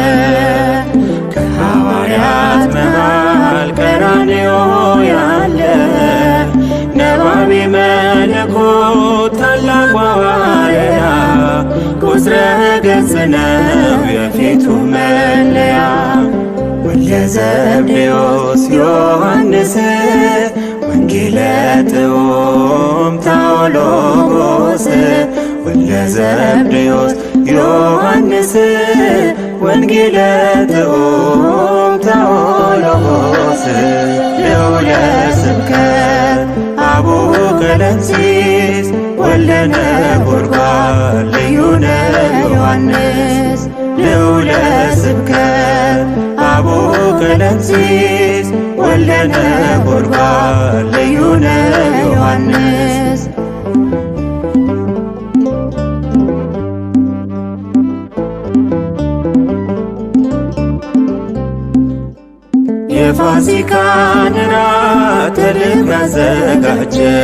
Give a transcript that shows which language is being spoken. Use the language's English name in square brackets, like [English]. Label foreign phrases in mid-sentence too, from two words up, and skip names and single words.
[Amharic] ከሐዋርያት መሃል ቀራንዮ ያለ [Geez] ነባቤ መለኮት [Amharic] ታላቁ ሐዋርያ ቁጽረ ገጽ ነው የፊቱ መለያ [Geez] ወልደ ዘብዴዎስ ዮሐንስ ወንጌለ ጥዑም ታኦሎጎስ ወልደ ዘብዴዎስ ዮሐንስ ወንጌለ ጥዑም ታኦሎጎስ ልዑለ ስብከት አቡነ ቀለምሲስ ወልደ ነጎድጓድ [Amharic] ልዩ ነው ዮሐንስ [Geez] ልዑለ ስብከት አቡነ ቀለምሲስ ወልደ ነጎድጓድ [Amharic] ልዩ ነው ዮሐንስ የፋሲካን ራት ልብ ያዘጋጀ